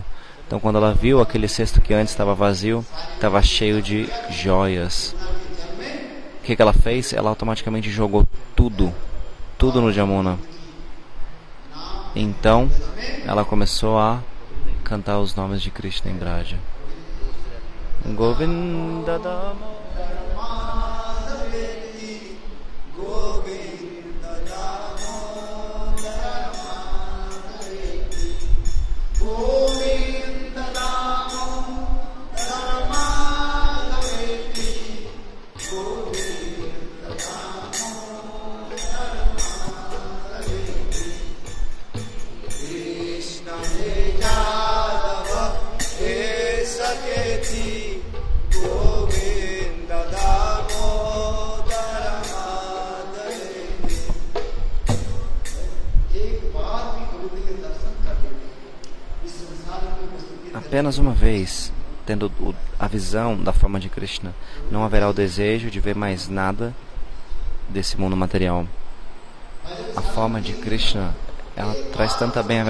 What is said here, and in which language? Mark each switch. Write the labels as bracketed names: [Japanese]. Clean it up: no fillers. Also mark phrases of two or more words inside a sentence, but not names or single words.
[Portuguese] Então quando ela viu aquele cesto que antes estava vazio, estava cheio de joias. O que ela fez? Ela automaticamente jogou tudo no Jamuna. Então ela começou a cantar os nomes de Krishna em Braja. [Sanskrit] गोविन्द दाम गोविन्द दाम, गोविन्द दाम कृष्ण जादव सकेति गोविन्द दामोदर माधवे. [Portuguese] Apenas uma vez, tendo a visão da forma de Krishna, não haverá o desejo de ver mais nada desse mundo material. A forma de Krishna, ela traz tanta bem-aventurança.